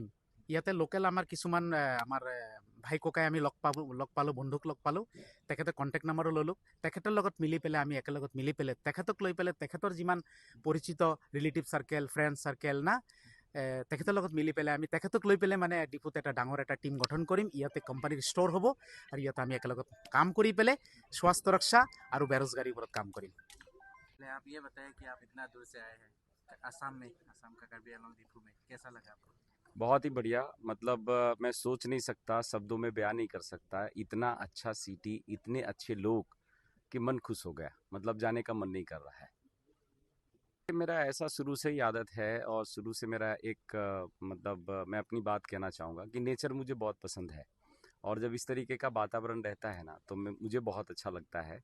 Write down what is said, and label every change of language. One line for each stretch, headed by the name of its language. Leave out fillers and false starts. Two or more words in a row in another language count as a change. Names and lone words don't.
Assamese: ইয়াতে লোকেল আমাৰ কিছুমান আমাৰ ভাই ককাই আমি লগ পালোঁ, বন্ধুক লগ পালোঁ, তেখেতে কণ্টেক্ট নাম্বাৰো ল'লোঁ, তেখেতৰ লগত মিলি পেলাই আমি একেলগত মিলি পেলাই তেখেতক লৈ পেলাই তেখেতৰ যিমান পৰিচিত
English: relative circle, friend circle
Assamese: না, তেখেতৰ লগত মিলি পেলাই আমি তেখেতক লৈ পেলাই মানে ডিপুত এটা ডাঙৰ এটা টিম গঠন কৰিম। ইয়াতে কোম্পানীৰ ষ্ট'ৰ হ'ব আৰু ইয়াতে আমি একেলগত কাম কৰি পেলাই স্বাস্থ্য ৰক্ষা আৰু বেৰোজগাৰীৰ ওপৰত কাম কৰিম।
Hindi: आप ये बताएं कि आप इतना दूर से आए हैं आसाम में, आसाम का कार्बी आंगलॉन्ग डिफू में, कैसा लगा आपको? बहुत ही बढ़िया। मतलब मैं सोच नहीं सकता, शब्दों में बयान नहीं कर सकता, इतना अच्छा सिटी, इतने अच्छे लोग कि मन खुश हो गया। मतलब जाने का मन नहीं कर रहा है। मेरा ऐसा शुरू से ही आदत है, और शुरू से मेरा एक मतलब मैं अपनी बात कहना चाहूँगा कि नेचर मुझे बहुत पसंद है, और जब इस तरीके का वातावरण रहता है ना, तो मुझे बहुत अच्छा लगता है।